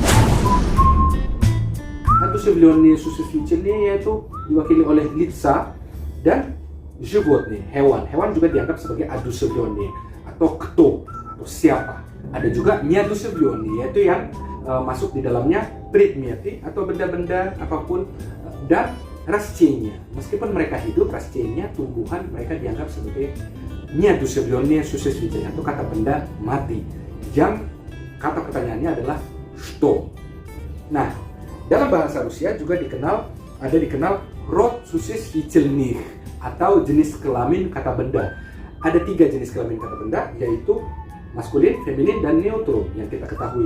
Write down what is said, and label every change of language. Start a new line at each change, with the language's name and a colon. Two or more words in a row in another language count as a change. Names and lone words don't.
Russian: Одушевленные существительные
Indonesian: yaitu diwakili oleh лица dan животные, hewan. Hewan juga dianggap sebagai одушевленные atau кто, atau siapa. Ada juga неодушевленные, yaitu yang masuk di dalamnya предметы atau benda-benda apapun, dan растения. Meskipun mereka hidup, растения, tumbuhan, mereka dianggap sebagai
Russian: неодушевленные существительные
Indonesian: atau kata benda mati. Yang kata pertanyaannya adalah что. Nah, dalam bahasa Rusia juga dikenal
Russian: род существительных
Indonesian: atau jenis kelamin kata benda. Ada 3 jenis kelamin kata benda, yaitu maskulin, feminin, dan neutrum yang kita ketahui.